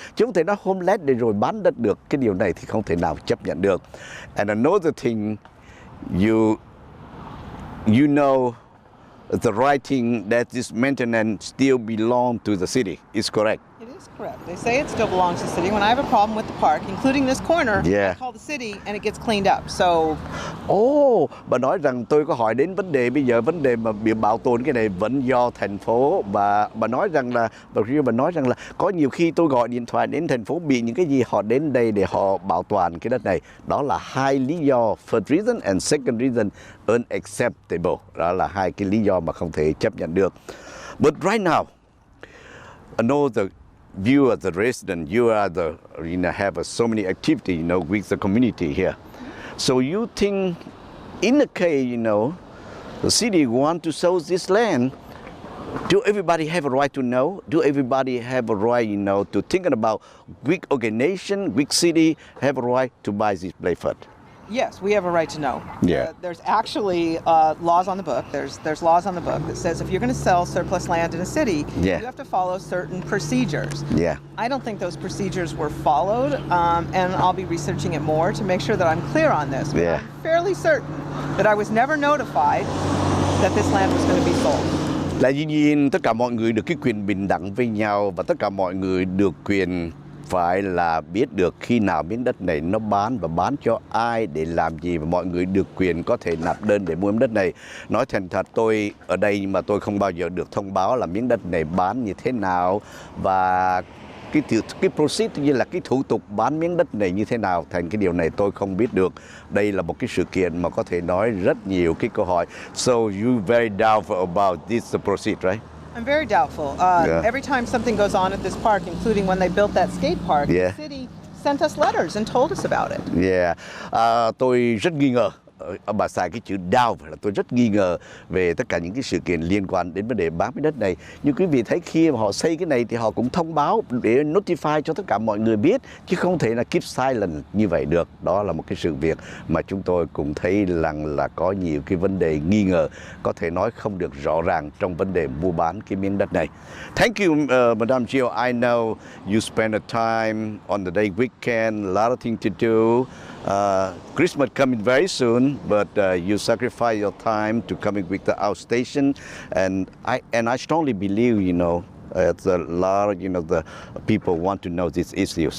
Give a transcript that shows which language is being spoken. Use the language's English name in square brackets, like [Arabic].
[Vietnamese] Chứ không thể nói homeless để rồi bán đất được, cái điều này thì không thể nào chấp nhận được. [English] And another thing, you know the writing that this maintenance still belongs to the city. Is correct? It is correct. They say it still belongs to the city. When I have a problem with the park, including this corner, I call the city and it gets cleaned up. So, [Vietnamese] bà nói rằng tôi có hỏi đến vấn đề bây giờ, vấn đề mà bị bảo tồn cái này vẫn do thành phố. Bà nói rằng là có nhiều khi tôi gọi điện thoại đến thành phố bị những cái gì họ đến đây để họ bảo toàn cái đất này. Đó là hai lý do. [English] First reason and second reason unacceptable. [Vietnamese] Đó là hai cái lý do mà không thể chấp nhận được. [English] But right now, I know you are the resident, you are have so many activity, with the community here. So you think, in the case, the city want to sell this land, do everybody have a right to know? Do everybody have a right, to thinking about which organization, which city have a right to buy this place first? Yes, we have a right to know. Yeah. There's actually laws on the book. There's laws on the book that says if you're going to sell surplus land in a city, Yeah. you have to follow certain procedures. Yeah. I don't think those procedures were followed, and I'll be researching it more to make sure that I'm clear on this. But Yeah. I'm fairly certain that I was never notified that this land was going to be sold. [Vietnamese] Là dĩ nhiên tất cả mọi người được cái quyền bình đẳng với nhau và tất cả mọi người được quyền phải là biết được khi nào miếng đất này nó bán và bán cho ai để làm gì, và mọi người được quyền có thể nộp đơn để mua miếng đất này. Nói thành thật, tôi ở đây nhưng mà tôi không bao giờ được thông báo là miếng đất này bán như thế nào và cái process như là cái thủ tục bán miếng đất này như thế nào. Thành cái điều này tôi không biết được. Đây là một cái sự kiện mà có thể nói rất nhiều cái câu hỏi. [English] So you very doubtful about this process, right? I'm very doubtful. Every time something goes on at this park, including when they built that skate park, Yeah. the city sent us letters and told us about it. [Vietnamese] Yeah. Tôi rất nghi ngờ. Bà xài cái chữ doubt là tôi rất nghi ngờ về tất cả những cái sự kiện liên quan đến vấn đề bán miếng đất này. Nhưng quý vị thấy khi mà họ xây cái này thì họ cũng thông báo để notify cho tất cả mọi người biết, chứ không thể là [English] keep silent [Vietnamese] như vậy được. Đó là một cái sự việc mà chúng tôi cũng thấy rằng là có nhiều cái vấn đề nghi ngờ, có thể nói không được rõ ràng trong vấn đề mua bán cái miếng đất này. [English] Thank you, Madam Jill. I know you spend a time on the day weekend, a lot of things to do. Christmas coming very soon, but you sacrifice your time to coming with the outstation, and I strongly believe, it's a lot of, the people want to know this issue.